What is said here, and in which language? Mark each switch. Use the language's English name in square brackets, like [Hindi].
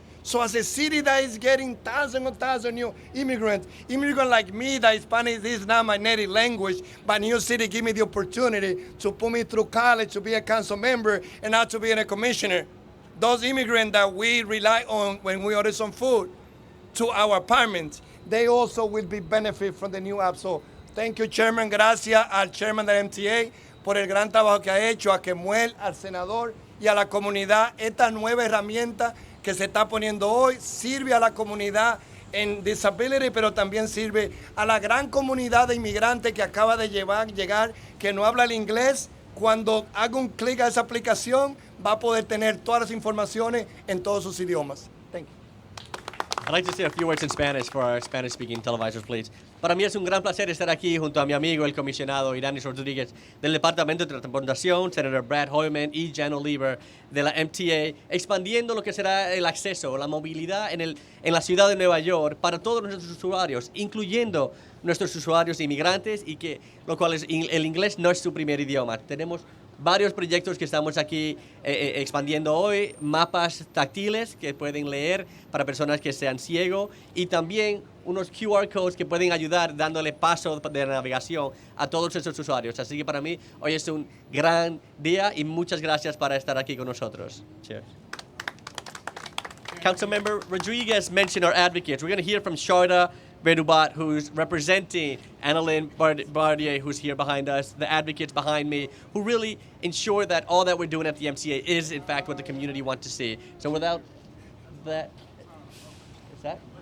[English] So as a city that is getting thousands new immigrant like me, that Spanish is not my native language, but New City give me the opportunity to put me through college, to be a council member, and now to be a commissioner. Those immigrants that we rely on when we order some food to our apartments, they also will be benefit from the new app. So thank you, Chairman. [Spanish] Gracias al Chairman del MTA por el gran trabajo que ha hecho, a Kemuel, al senador y a la comunidad. Esta nueva herramienta que se está poniendo hoy sirve a la comunidad en disability, pero también sirve a la gran comunidad de inmigrantes que acaba de llegar, que no habla el inglés. Cuando haga un clic a esa aplicación, va a poder tener todas las informaciones en todos sus idiomas. [English] Thank you. I'd like to say a few words in Spanish for our Spanish-speaking televisors, please. [Spanish] Para mí es un gran placer estar aquí junto a mi amigo, el comisionado Iranis Rodríguez del Departamento de Transportación, Senator Brad Hoylman y Jan Oliver de la MTA, expandiendo lo que será el acceso, la movilidad en la ciudad de Nueva York para todos nuestros usuarios, incluyendo nuestros usuarios inmigrantes, y lo cual el inglés no es su primer idioma. Tenemos varios proyectos que estamos aquí expandiendo hoy, mapas táctiles que pueden leer para personas que sean ciegos, y también unos QR codes que pueden ayudar dándole paso de navegación a todos esos usuarios. Así que para mí hoy es un gran día y muchas gracias por estar aquí con nosotros. [English] Cheers. Councilmember Rodriguez mentioned our advocates. We're going to hear from Sharda Vedubat, who's representing Annalyn Bardier, who's here behind us, the advocates behind me, who really ensure that all that we're doing at the MTA is, in fact, what the community wants to see. So without that, is that?